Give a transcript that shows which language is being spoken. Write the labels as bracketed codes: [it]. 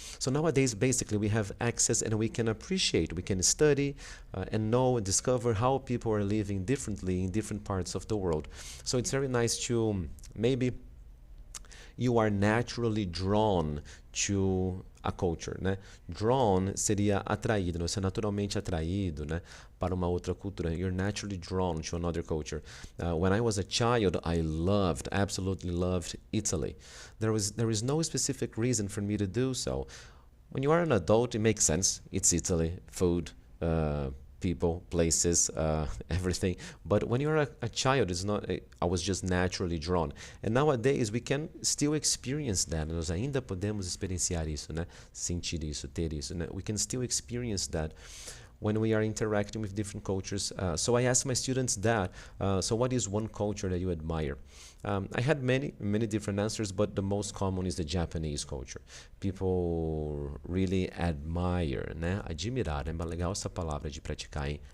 [en] So nowadays, basically, we have access and we can appreciate, we can study and know and discover how people are living differently in different parts of the world. So it's very nice to, maybe you are naturally drawn to a culture, né? [pt] Drawn seria atraído, né? Você é naturalmente atraído, né, para uma outra cultura. [en] You're naturally drawn to another culture. When I was a child, I absolutely loved Italy. There is no specific reason for me to do so. When you are an adult, it makes sense. It's Italy, food, people, places, everything. But when you're a child, it's not. I was just naturally drawn. And nowadays we can still experience that. [pt] Nós ainda podemos experienciar isso, né? Sentir isso, ter isso, né? [en] We can still experience that when we are interacting with different cultures. So I asked my students that. So what is one culture that you admire? I had many different answers, but the most common is the Japanese culture. People really admire, né? [pt] Admirar, é legal essa palavra de praticar, hein?